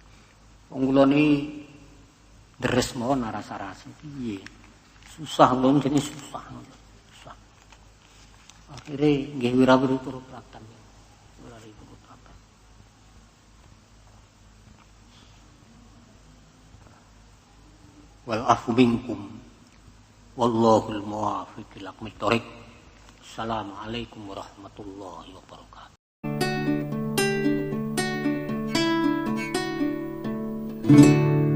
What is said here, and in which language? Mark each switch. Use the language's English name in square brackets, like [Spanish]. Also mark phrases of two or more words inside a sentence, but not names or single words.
[Javanese] Wong kula niki deres mawon aras-arasen piye. Susah lho jenenge susah. Susah. Akhire nggih wirawiri turut rata. Wirawiri turut rata. [Arabic] والعفو منكم والله الموفق إلى أقوم الطريق. السلام عليكم ورحمة الله وبركاته.